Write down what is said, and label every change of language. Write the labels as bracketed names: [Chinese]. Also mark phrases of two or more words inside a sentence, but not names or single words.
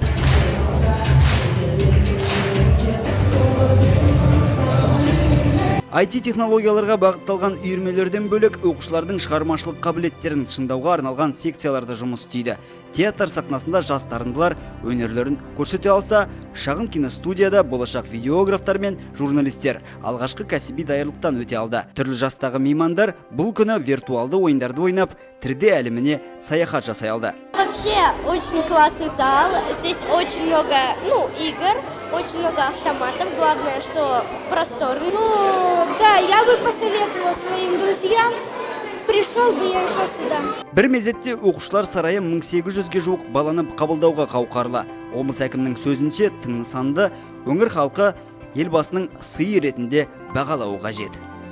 [Kazakh] IT-технологияларға бағытталған үйірмелерден бөлек оқушылардың шығармашылық қабілеттерін шыңдауға арналған секцияларда жұмыс істейді. Театр сахнасында жас дарындылар өнерлерін көрсете алса, шағын киностудияда болашақ видеографтар мен журналистер алғашқы кәсіби даярлықтан өте алды. Түрлі жастағы меймандар бұл күні виртуалды ойындарды ойнап, 3D әлеміне саяхат жасай алды. [Russian] Вообще очень классный зал. Здесь очень много игр, очень много автоматов. Главное, что просторно. Да, я бы посоветовала своим друзьям. Пришел бы я еще сюда. [Kazakh] Бір мезетте оқушылар сарайы 1800-ге жуық баланы қабылдауға қауқарлы. Облыс әкімнің сөзінше тың нысанды өңір халқы елбасының сыйы ретінде бағалауы қажет.